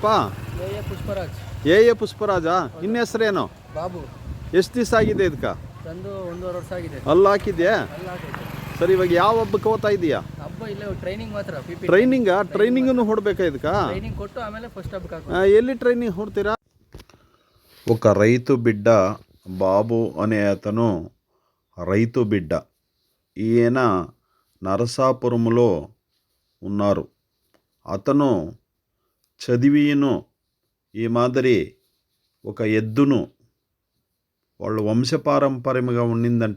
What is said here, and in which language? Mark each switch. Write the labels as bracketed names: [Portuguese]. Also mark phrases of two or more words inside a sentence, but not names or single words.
[Kannada] ಎ ಪುಷ್ಪರಾಜ್. ಎ ಪುಷ್ಪರಾಜಾ? ಇನ್ನ ಹೆಸರೇನು? ಬಾಬು. ಎಷ್ಟು ದಿವಸ ಆಗಿದೆ ಇದಕ್ಕೆ? ತಂದು 1.5 ವರ್ಷ ಆಗಿದೆ. ಅಲ್ಲಿ ಹಾಕಿದ್ಯಾ? ಅಲ್ಲಿ ಹಾಕಿದೆ. ಸರಿ, ಇವಾಗ ಯಾವ ಹಬ್ಬಕ್ಕೆ ಹೋಗ್ತಾ ಇದೀಯಾ? ಹಬ್ಬ ಇಲ್ಲ, ಟ್ರೈನಿಂಗ್ ಮಾತ್ರ. ಟ್ರೈನಿಂಗನ್ನು ಹೊಡ್ಬೇಕಾ ಇದಕ್ಕೆ? ಟ್ರೈನಿಂಗ್ ಕೊಟ್ಟು ಆಮೇಲೆ ಫಸ್ಟ್ ಹಬ್ಬಕ್ಕೆ ಹಾಕೋದು. ಎಲ್ಲಿ ಟ್ರೈನಿಂಗ್ ಹೊಡ್ತೀರಾ? [Telugu] ఒక రైతు బిడ్డ బాబు అనే అతను రైతు బిడ్డ. ఈయన నరసాపురంలో ఉన్నారు. అతను చదివిను ఈ మాదిరి ఒక ఎద్దును వాళ్ళు వంశపారంపర్యంగా ఉండిందంట.